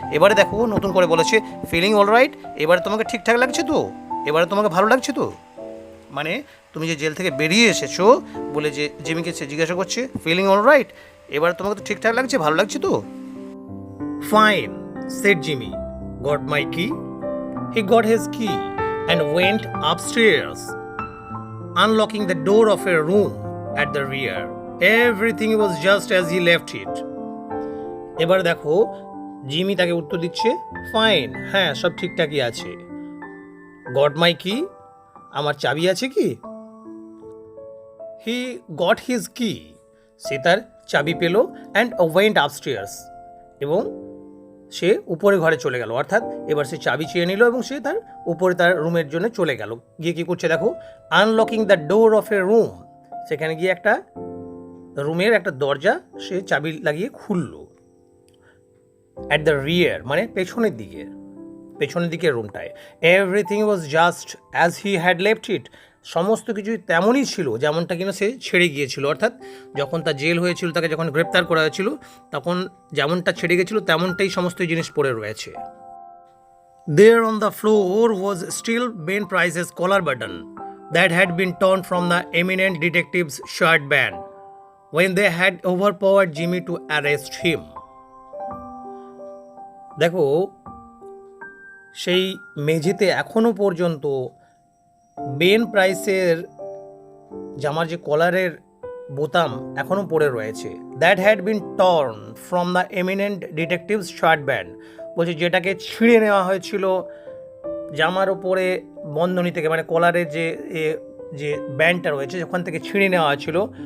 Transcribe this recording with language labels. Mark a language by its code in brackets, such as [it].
[bn] এবারে দেখো নতুন করে বলেছে [en] feeling all right, [bn] এবারে তোমাকে ঠিকঠাক লাগছে তো, এবারে তোমাকে ভালো লাগছে তো, মানে তুমি যে জেল থেকে বেরিয়ে এসেছো বলে যে জিমিকে সে জিজ্ঞাসা করছে ফিলিং অল রাইট, এবারে তোমাকে তো ঠিকঠাক লাগছে, ভালো লাগছে তো। [en] Fine, said Jimmy, got my key? He got his key and went upstairs, unlocking the door of a room at the rear. Everything was just as he left it. [bn] এবার দেখো জিমি তাকে উত্তর দিচ্ছে ফাইন, হ্যাঁ সব ঠিকঠাকই আছে। [en] got my key, [bn] আমার চাবি আছে কি? [en] he got his key, [bn] সে তার চাবি পেল। [en] and went upstairs, [bn] এবং সে উপরে ঘরে চলে গেল, অর্থাৎ এবার সে চাবি চেয়ে নিল এবং সে তার উপরে তার রুমের জন্য চলে গেল। গিয়ে কী করছে দেখো, [en] unlocking the door of a room, [bn] সেখানে গিয়ে একটা রুমের একটা দরজা সে চাবি লাগিয়ে খুলল। [en] at the rear [bn] মানে পেছনের দিকের রুমটায়। [en] everything was just as he had left it, [bn] সমস্ত কিছুই তেমনই ছিল যেমনটা কিনা সে ছেড়ে গিয়েছিল, অর্থাৎ যখন তার জেল হয়েছিল, তাকে যখন গ্রেপ্তার করা হয়েছিল তখন যেমনটা ছেড়ে গেছিল তেমনটাই সমস্ত জিনিস পড়ে রয়েছে। [en] There on the floor was still Ben Price's collar button that had been torn from the eminent detective's shirt band when they had overpowered Jimmy to arrest him. [bn] দেখো সেই মেঝেতে এখনো পর্যন্ত বেন প্রাইসের জামার যে কলারের বোতাম এখনো পড়ে রয়েছে। [en] that had been torn from the eminent detective's shirt band, [bn] বলছে যেটাকে ছিঁড়ে নেওয়া হয়েছিল জামার ওপরে বন্ধনী থেকে, মানে কলারের যে ব্যান্ডটা রয়েছে ওখান থেকে ছিঁড়ে নেওয়া হয়েছিল।